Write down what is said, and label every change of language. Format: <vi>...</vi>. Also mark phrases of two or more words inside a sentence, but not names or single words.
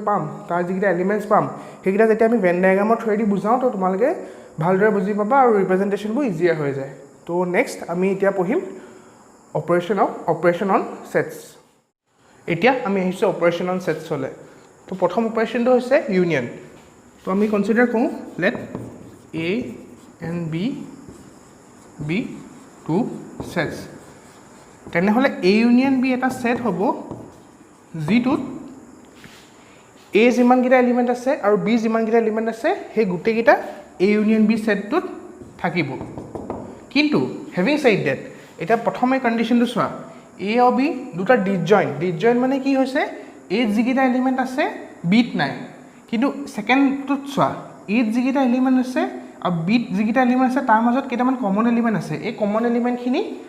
<as>পাম তাৰ যিকেইটা এলিমেণ্টছ পাম সেইকেইটা যেতিয়া আমি</as> <en>Venn diagramৰ</en> <as>থ্ৰুৱেদি বুজাওঁ তো তোমালোকে ভালদৰে বুজি পাবা আৰু ৰিপ্ৰেজেণ্টেশ্যনবোৰ ইজিয়াৰ হৈ যায় তো নেক্সট আমি এতিয়া পঢ়িম</as> <en>operation on</en> <as>সেটছ এতিয়া আমি আহিছোঁ</as> <en>operation on setsলৈ</en> <as>তো প্ৰথম অপাৰেশ্যনটো হৈছে ইউনিয়ন তো আমি কনচিডাৰ কৰোঁ</as> <en>let A and B be two</en> <as>sets তেনেহ'লে</as> <en>A union B</en> <as>এটা সেট হ'ব যিটোত A যিমানকেইটা এলিমেণ্ট আছে আৰু B যিমানকেইটা এলিমেণ্ট আছে সেই গোটেইকেইটা</as> <en>A union B</en> <as>সেটটোত থাকিব কিন্তু</as> <en>having said that</en> <as>এতিয়া প্ৰথমে কণ্ডিশ্যনটো চোৱা A আৰু B দুটা ডিসজইণ্ট মানে কি হৈছে A যিকেইটা এলিমেণ্ট আছে Bত নাই কিন্তু ছেকেণ্ডটোত চোৱা A যিকেইটা এলিমেণ্ট আছে আৰু Bত যিকেইটা এলিমেণ্ট আছে তাৰ মাজত কেইটামান</as> <en>common element</en> <as>আছে এই</as> <en>common elementখিনি</en>